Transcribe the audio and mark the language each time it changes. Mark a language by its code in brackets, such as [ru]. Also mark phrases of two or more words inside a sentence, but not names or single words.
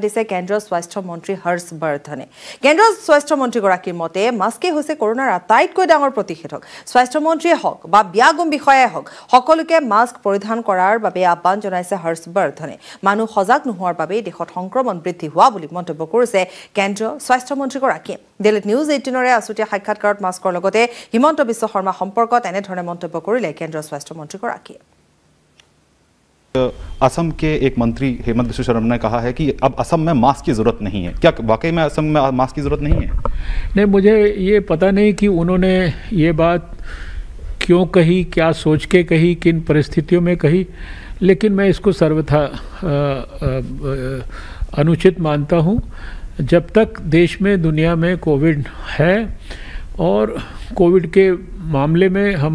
[as] দিছে কেন্দ্ৰীয় স্বাস্থ্য মন্ত্ৰী হৰ্ষ বৰ্ধনে কেন্দ্ৰীয় স্বাস্থ্য মন্ত্ৰীগৰাকীৰ মতে মাস্কে হৈছে কৰোনাৰ আটাইতকৈ ডাঙৰ প্ৰতিষেধক স্বাস্থ্য মন্ত্ৰীয়ে হওক বা ব্যাগম বিষয়াই হওক সকলোকে মাস্ক পৰিধান কৰাৰ বাবে আহ্বান জনাইছে হৰ্ষ বৰ্ধনে মানুহ সজাগ নোহোৱাৰ বাবে দেশত সংক্ৰমণ বৃদ্ধি হোৱা বুলি মন্তব্য কৰিছে কেন্দ্ৰীয় স্বাস্থ্য মন্ত্ৰীগৰাকীয়ে দিল্লীত নিউজ 18ৰে আছুতীয়া সাক্ষাৎকাৰত মাস্কৰ লগতে হিমন্ত বিশ্ব শৰ্মা সম্পৰ্কত এনেধৰণে মন্তব্য কৰিলে কেন্দ্ৰীয় স্বাস্থ্য মন্ত্ৰীগৰাকীয়ে [hi] असम के एक मंत्री हेमंत बिस्व शर्मा ने कहा है कि अब असम में मास्क की जरूरत नहीं है क्या वाकई में असम में मास्क की जरूरत नहीं है नहीं मुझे ये पता नहीं कि उन्होंने ये बात क्यों कही क्या सोच के कही किन परिस्थितियों में कही लेकिन मैं इसको सर्वथा अनुचित मानता हूँ जब तक देश में दुनिया में कोविड है और कोविड के मामले में हम